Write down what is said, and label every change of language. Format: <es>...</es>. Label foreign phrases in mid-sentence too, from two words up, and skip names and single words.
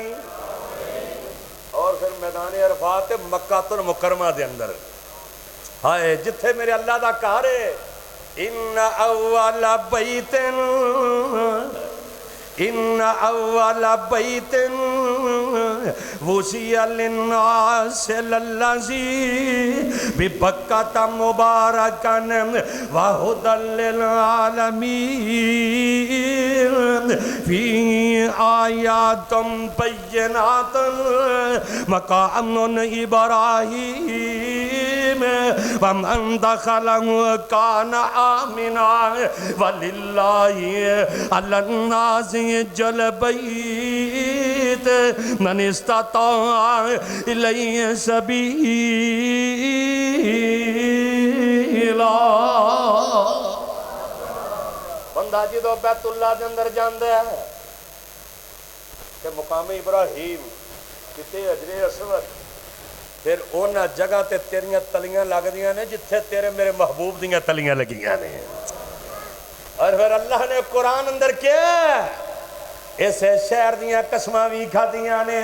<pa>اور پھر میدان عرفات مکۃ المکرمہ دے اندر ہائے جتھے میرے اللہ دا گھر ہے.</pa> <ar>إن أول بيت، إن أول بيت وضع للناس للذي ببكة مباركا وهدى لل عالمين فيه آيات بينات مقام إبراهيم ومن دخله كان آمنا ولله على الناس حج البيت من استطاع إليه سبيلا.</ar> <ur>بندہ جو بیت اللہ کے اندر جاتا ہے</ur> <pa>کہ مقام ابراہیم کتے حجر اسود، پھر اونہاں جگہ تے تیریاں تلیاں لگدیاں نے جتھے تیرے میرے محبوب دیاں تلیاں لگیاں نے. اور پھر اللہ نے قرآن اندر کیا اس شہر دیاں قسماں بھی کھادیاں نے.</pa>